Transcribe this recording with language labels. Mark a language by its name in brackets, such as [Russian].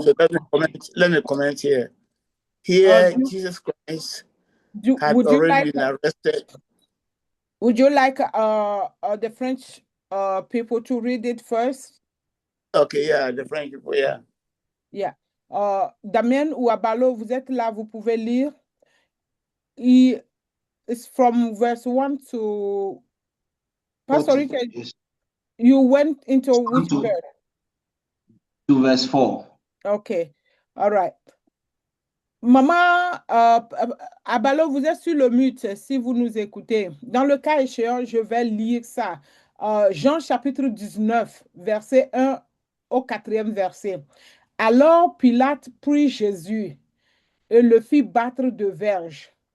[English] So let me comment here. Here, Jesus Christ had already been arrested. Would you like the French people to read it first? Okay, yeah, the French people, yeah. Yeah. [French] Damien ou Abalo, vous êtes là, vous pouvez lire. [English] It's from verse 1 to... Pastor Richard, you went into which verse? To verse 4. Okay, all right. [French] Maman, Abalo, vous êtes sur le mute si vous nous écoutez. Dans le cas échéant, je vais lire ça. Jean chapitre 19, verset 1 au 4e verset. Alors Pilate prit Jésus et le fit battre de verges.